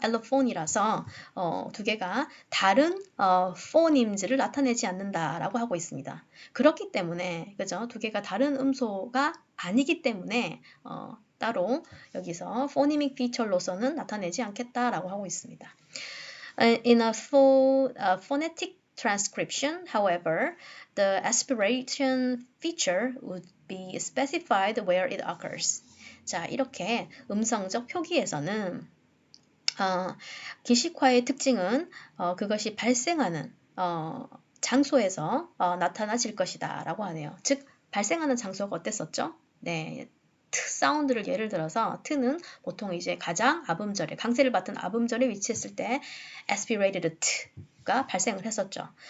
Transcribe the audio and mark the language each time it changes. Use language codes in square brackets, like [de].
[ko] allophon이라서 두 개가 다른 phonemes를 나타내지 않는다라고 하고 있습니다. 그렇기 때문에 그죠? 두 개가 다른 음소가 아니기 때문에 따로 여기서 phonemic feature로서는 나타내지 않겠다라고 하고 있습니다. [en] In a phonetic transcription, however, the aspiration feature would be specified where it occurs. [ko] 자, 이렇게 음성적 표기에서는 기식화의 특징은 그것이 발생하는 장소에서 나타나질 것이다 라고 하네요. 즉 발생하는 장소가 어땠었죠? 네, 트 사운드를 예를 들어서 트는 보통 이제 가장 아음절에 강세를 받은 아음절에 위치했을 때 aspirated t가 발생을 했었죠.